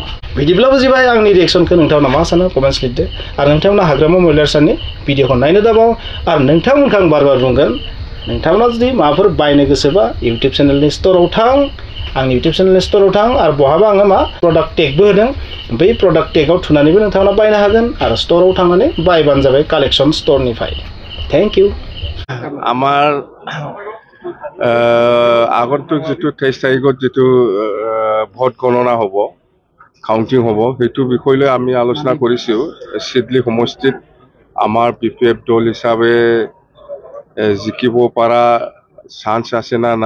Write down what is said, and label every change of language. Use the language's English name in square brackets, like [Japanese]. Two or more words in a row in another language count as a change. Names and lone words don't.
[Bodo] बिदिब्ला बुजिबाय आंनि रिएक्सनखौ नोंथांमोना मा सानो कमेन्ट्स लिरदो आरो नोंथांमोना हाग्रामा महिलार साननि भिडिअखौ नायनो दाबाव आरो नोंथांमोनखौ आं बार बार बुंगोन नोंथांमोना जुदि माबाफोर बायनो गोसोबा इउटुब चेनेलनि स्ट'राव थां आंनि इउटुब चेनेलनि स्ट'राव थां आरो बहाबा आङो मा प्रडाक्ट टेगबो होदों बै प्रडाक्ट टेगाव थुनानैबो नोंथांमोना बायनो हागोन आरो स्ट'राव थांनानै बायबानो जाबाय कालेक्शन स्ट'रनिफ्राय [English] thank you [Assamese] আমাৰ আগন্তুক যিটো 23 তাৰিখত যিটো ভোট গণনা হ'ব কাউন্টিং হ'ব সেইটো বিষয় লৈ আমি আলোচনা কৰিছোঁ সিডলি সমষ্টিত আমাৰ পিপিএফ দল হিচাপে জিকিব পৰা চান্স আছে না নাই